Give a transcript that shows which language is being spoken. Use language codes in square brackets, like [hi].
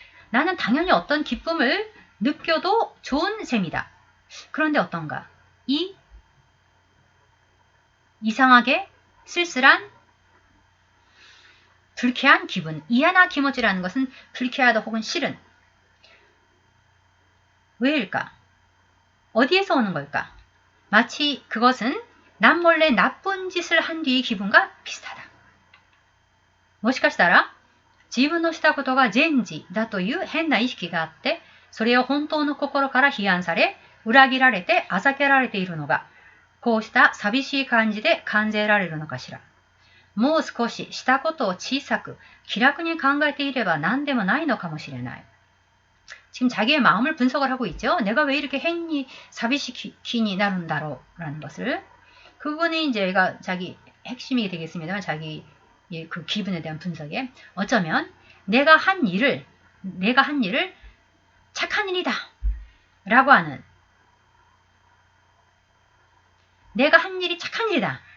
[ko] 나는 당연히 어떤 기쁨을 느껴도 좋은 셈이다. 그런데 어떤가? 이상하게 쓸쓸한 불쾌한 기분, 이하나 기모지라는 것은 불쾌하다 혹은 싫은. 왜일까? 어디에서 오는 걸까? 마치 그것은 남몰래 나쁜 짓을 한 뒤의 기분과 비슷하다. [ja] もしかしたら自分のしたことが善事だという変な意識があって、それを本当の心から批判され、裏切られてあざけられているのが、こうした寂しい感じで感じられるのかしら。もう少ししたことを小さく気楽に考えていれば何でもないのかもしれない. [ko] 지금 자기의 마음을 분석을 하고 있죠. 내가 왜 이렇게 행이 사비시키니 나른다로 라는 것을. 그 부분이 이제 얘가 자기 핵심이 되겠습니다만 자기 그 기분에 대한 분석에 어쩌면 내가 한 일을 착한 일이다 라고 하는 내가 한 일이 착한 일이다.